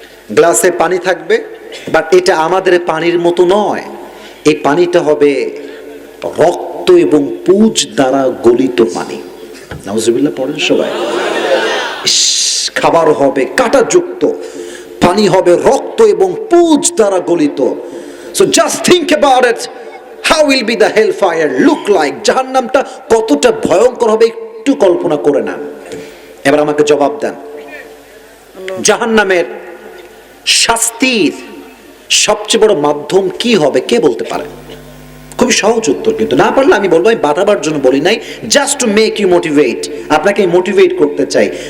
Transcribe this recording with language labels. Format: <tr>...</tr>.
<bn>গ্লাসে পানি থাকবে, বাট এটা আমাদের পানির মতো নয়। এই পানিটা হবে রক্ত এবং পুজ দ্বারা গলিত পানি। নাউজুবিল্লাহ পড়েন সবাই। খাবার হবে কাঁটাযুক্ত, পানি হবে রক্ত এবং পুজ দ্বারা গলিত।</bn> <en>So just think about it. How will be the hellfire look like?</en> <bn>জাহান্নামটা কতটা ভয়ঙ্কর হবে একটু কল্পনা করে নেন। এবার আমাকে জবাব দেন, জাহান্নামের শাস্তির সবচেয়ে বড় মাধ্যম কি হবে কে বলতে পারে? খুবই সহজ উত্তর, কিন্তু না পারলে আমি বলবো, আমি বাধাবার জন্য বলি নাই,</bn> <en>just to make you motivate,</en> <bn>আপনাকে মোটিভেট করতে চাই।</bn>